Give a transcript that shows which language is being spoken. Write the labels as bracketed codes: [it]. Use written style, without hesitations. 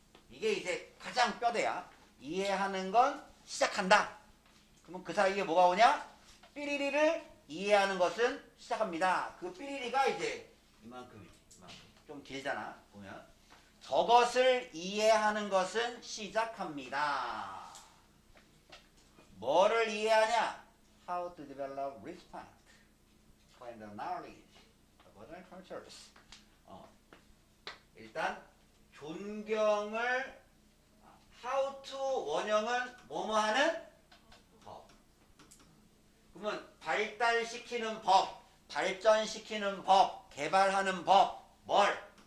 [ko] 이게 이제 가장 뼈대야. 이해하는 건 시작한다. 그러면 그 사이에 뭐가 오냐? 삐리리를 이해하는 것은 시작합니다. 그 삐리리가 이제 이만큼이지. 이만큼. 좀 길잖아. 보면 저것을 이해하는 것은 시작합니다. 뭐를 이해하냐? [en] How to develop respect and knowledge about other cultures. [ko] 일단 존경을 [en] how to [ko] 원형은 뭐뭐 하는 법. 그러면 발달시키는 법, 발전시키는 법, 개발하는 법, 뭘?